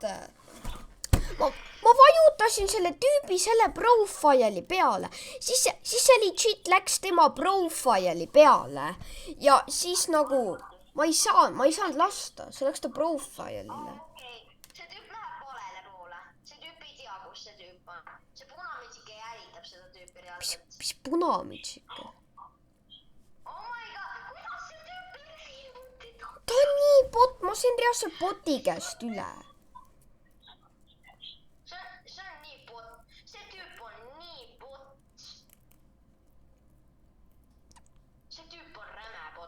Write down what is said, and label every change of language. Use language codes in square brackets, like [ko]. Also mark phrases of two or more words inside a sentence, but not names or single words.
[et] ma vajutasin selle tüübi selle profile'i peale, siis see legit läks tema profile'i peale ja siis nagu ma ei saanud lasta, see läks ta profile'ile. Okei, see tüüp läheb valele poole. See tüüp ei tea, kus see tüüp on. See punamitsike jälitab seda tüüpi reaalselt. Mis punamitsike? [en] Oh my god, [et] kuidas see tüüp ilmutid? Ta on nii bot, ma sain reaalselt boti käest üle. See on nii bot. See tüüp on nii bot. See tüüp on räme bot.